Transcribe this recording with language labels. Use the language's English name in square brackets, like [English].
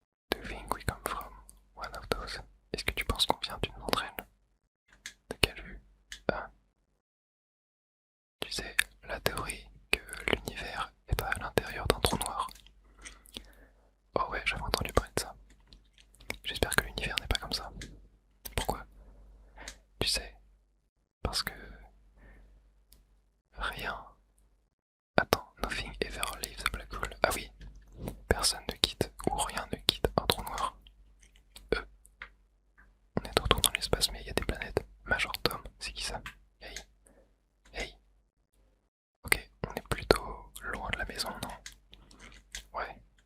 [English] Do you think we come from one of those? [French] Est-ce que tu penses qu'on vient d'une d'entre elles? De quelle vue? Ah, tu sais, la théorie que l'univers est à l'intérieur d'un trou noir. Oh ouais, j'avais entendu parler de ça. J'espère que l'univers n'est pas comme ça. Pourquoi? Tu sais, parce que rien. Attends, [English] nothing ever leaves a black hole. [French] Ah oui, personne ne quitte ou rien ne quitte un trou noir. On est de retour dans l'espace, mais il y a des planètes. Major Tom, c'est qui ça? Hey, hey. Ok, on est plutôt loin de la maison, non? Ouais.